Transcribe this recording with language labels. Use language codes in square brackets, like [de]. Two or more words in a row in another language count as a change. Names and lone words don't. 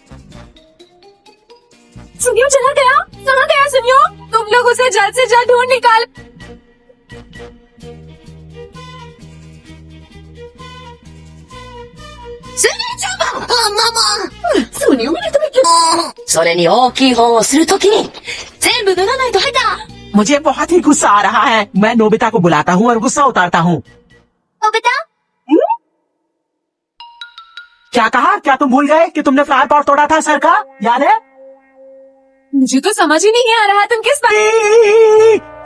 [hi] सुनियो चला गया, कहाँ गया सुनियो? तुम लोग उसे जल्द से जल्द ढूंढ निकाल। सुनियो मैंने तुम्हें क्यों [ja] それに大きい方をするときに、全部脱がないと下手。 [hi] मुझे बहुत ही गुस्सा आ रहा है। मैं नोबिता को बुलाता हूँ और गुस्सा उतारता हूँ। नोबिता क्या कहा? क्या तुम भूल गए कि तुमने [en] flower pot [hi] तोड़ा था सर का? याद है? मुझे तो समझ ही नहीं आ रहा तुम किस बात।